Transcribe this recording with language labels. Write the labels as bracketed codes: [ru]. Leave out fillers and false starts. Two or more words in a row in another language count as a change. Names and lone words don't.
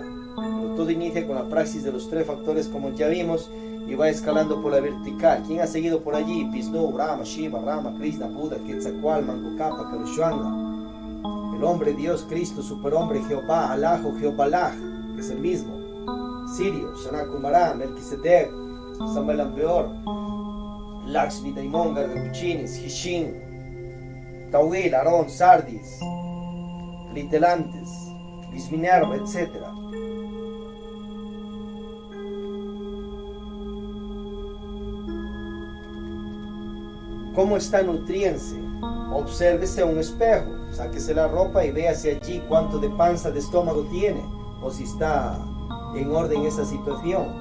[es] Pero todo inicia con la praxis de los 3 factores, como ya vimos, y va escalando por la vertical. ¿Quién ha seguido por allí? Vishnu, Brahma, Shiva, Rama, Krishna, Buda, Quetzalcóatl, Manco Cápac, Kaleshwanga. El hombre, Dios, Cristo, superhombre, Jehová, Alaj o Jehová, que es el mismo. Sirio, Shanakumara, Melquisedec, Samuel Ambeor, Lakshmi, Daimon, Gargacuchinis, Hishin, Tawil, Aarón, Sardis, Litelantes, Lisminerva, etc. ¿Cómo está nutriéndose obsérvese un espejo, sáquese la ropa y véase allí cuánto de panza, de estómago tiene, o si está en orden esa situación.